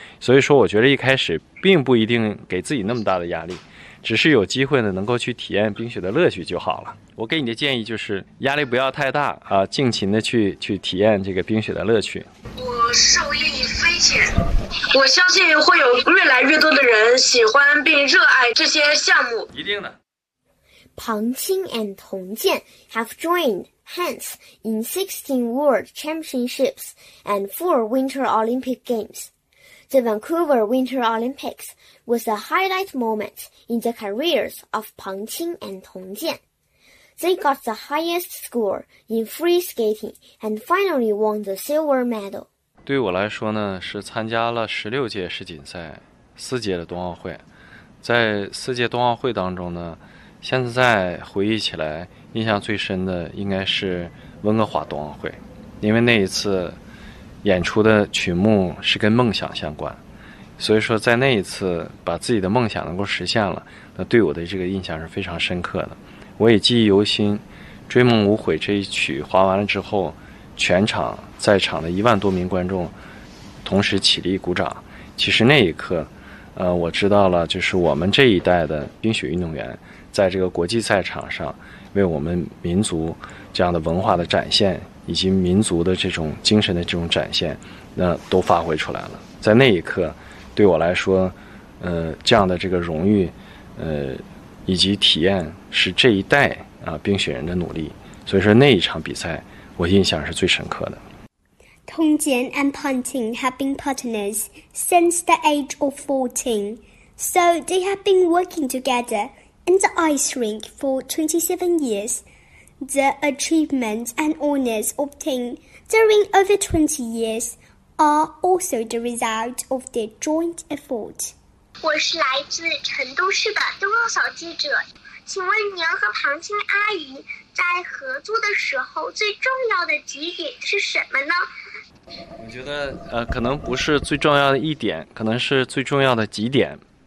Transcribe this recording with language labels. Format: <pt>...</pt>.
<zh>所以说我觉得一开始并不一定给自己那么大的压力，只是有机会呢能够去体验冰雪的乐趣就好了。我给你的建议就是压力不要太大尽情的去体验这个冰雪的乐趣。我受益匪浅，我相信会有越来越多的人喜欢并热爱这些项目。一定的。</zh> <en>庞青 and 童健 have joined hands in 16 World Championships and 4 Winter Olympic Games. The Vancouver Winter Olympics was a highlight moment in the careers of 庞青 and 童健。 They got the highest score in free skating and finally won the silver medal.</en> <zh>对我来说呢，是参加了16届世锦赛，4届的冬奥会。在4届冬奥会当中呢，现在回忆起来，印象最深的应该是温哥华冬奥会，因为那一次演出的曲目是跟梦想相关，所以说在那一次把自己的梦想能够实现了，那对我的这个印象是非常深刻的。我也记忆犹新，追梦无悔这一曲滑完了之后，全场在场的10000多名观众同时起立鼓掌。其实那一刻我知道了，就是我们这一代的冰雪运动员在这个国际赛场上为我们民族这样的文化的展现以及民族的这种精神的这种展现那都发挥出来了。在那一刻对我来说这样的这个荣誉以及体验是这一代冰雪人的努力，所以说那一场比赛我印象是最深刻的。</zh> <en>Tong Jian and Pan Qing have been partners since the age of 14, so they have been working together in the ice rink for 27 years. The achievements and honors obtained during over 20 years are also the result of their joint effort.</en> <zh>我是来自成都市的冬奥小记者，请问您和庞青阿姨在合作的时候最重要的几点是什么呢？我觉得可能不是最重要的一点，可能是最重要的几点。</zh>